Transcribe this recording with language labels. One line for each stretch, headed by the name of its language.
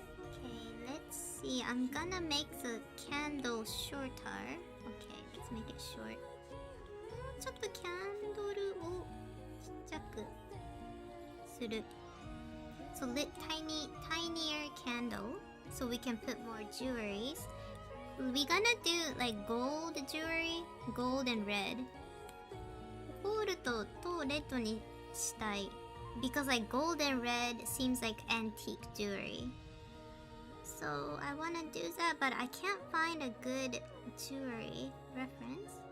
English: Okay, let's see. I'm gonna make the candle shorter. Okay, let's make it short.
Japanese: ちょっとキャンドルをちっちゃくする。
English: So lit tinier candle so we can put more jewelries. We're gonna do like gold jewelry, gold and red.
Japanese: ゴールドとレッドにしたい。
English: Because like gold and red seems like antique jewelry. So I wanna do that, but I can't find a good jewelry reference.